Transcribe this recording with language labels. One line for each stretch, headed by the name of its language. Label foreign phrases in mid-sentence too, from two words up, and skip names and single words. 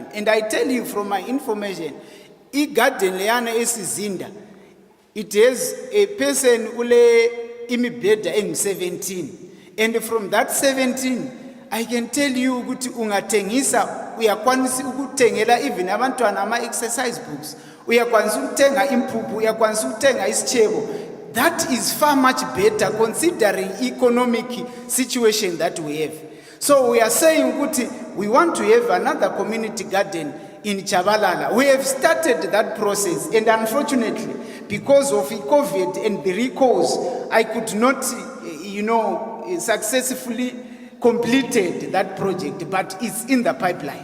English: And I tell you from my information, I garden
North Ndebele: leyana esizinda,
English: it has a person
North Ndebele: ule imibheda engu
English: 17. And from that 17, I can tell you
North Ndebele: ukuthi ungathengisa uyakwanisa ukuthengela even abantwana ama
English: exercise books,
North Ndebele: uyakwanisa ukuthenga impuphu, uyakwanisa ukuthenga isichebo.
English: That is far much better considering economic situation that we have. So we are saying ukuthi we want to have another community garden in Tshabalala. We have started that process, and unfortunately, because of COVID and the recalls, I could not, successfully completed that project, but it's in the pipeline.